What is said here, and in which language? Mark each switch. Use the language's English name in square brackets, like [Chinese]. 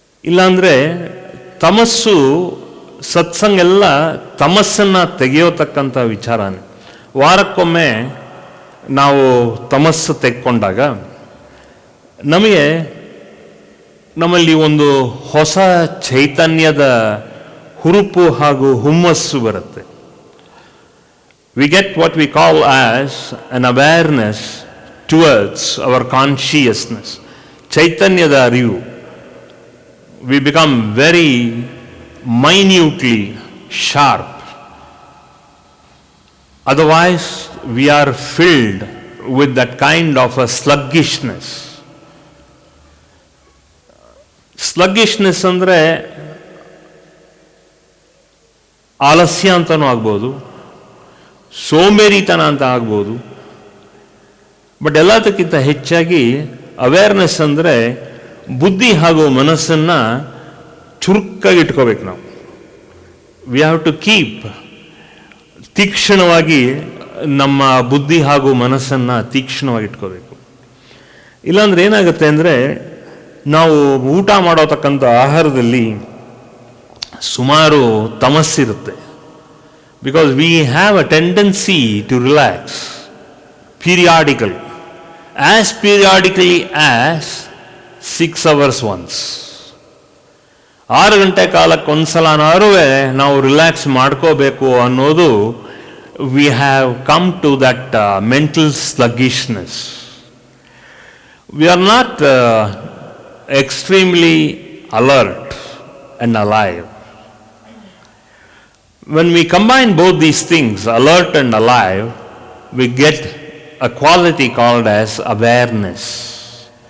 [Kannada] ಇಲ್ಲಾಂದರೆ ತಮಸ್ಸು ಸತ್ಸಂಗ ಎಲ್ಲ ತಮಸ್ಸನ್ನು ತೆಗೆಯೋತಕ್ಕಂಥ ವಿಚಾರನೇ. ವಾರಕ್ಕೊಮ್ಮೆ ನಾವು ತಮಸ್ಸು ತೆಕ್ಕೊಂಡಾಗ ನಮಗೆ ನಮ್ಮಲ್ಲಿ ಒಂದು ಹೊಸ ಚೈತನ್ಯದ ಹುರುಪು ಹಾಗೂ ಹುಮ್ಮಸ್ಸು ಬರುತ್ತೆ. [English] We get what we call as an awareness towards our consciousness. [Kannada] ಚೈತನ್ಯದ ಅರಿವು. [English] We become very minutely sharp. Otherwise, we are filled with that kind of a sluggishness. [Kannada] Sluggishness ಅಂದರೆ ಆಲಸ್ಯ ಅಂತಲೂ ಆಗ್ಬೋದು, ಸೋಂಬೇರಿತನ ಅಂತ ಆಗ್ಬೋದು. ಬಟ್ ಎಲ್ಲದಕ್ಕಿಂತ ಹೆಚ್ಚಾಗಿ ಅವೇರ್ನೆಸ್ ಅಂದರೆ ಬುದ್ಧಿ ಹಾಗೂ ಮನಸ್ಸನ್ನು ಚುರುಕಾಗಿ ಇಟ್ಕೋಬೇಕು ನಾವು. [English] we have to keep [Kannada] ತೀಕ್ಷ್ಣವಾಗಿ ನಮ್ಮ ಬುದ್ಧಿ ಹಾಗೂ ಮನಸ್ಸನ್ನು ತೀಕ್ಷ್ಣವಾಗಿ ಇಟ್ಕೋಬೇಕು. ಇಲ್ಲಾಂದ್ರೆ ಏನಾಗುತ್ತೆ ಅಂದರೆ ನಾವು ಊಟ ಮಾಡೋತಕ್ಕಂಥ ಆಹಾರದಲ್ಲಿ ಸುಮಾರು ತಮಸ್ಸಿರುತ್ತೆ. [English] Because we have a tendency to relax periodically, as periodically as 6 hours once. [Kannada] 6 ಗಂಟೆ ಕಾಲಕ್ಕೆ ಒಂದ್ಸಲನಾರು ನಾವು ರಿಲ್ಯಾಕ್ಸ್ ಮಾಡ್ಕೋಬೇಕು ಅನ್ನೋದು, [English] We have come to that mental sluggishness. We are not extremely alert and alive. When we combine both these things, alert and alive, we get a quality called as awareness.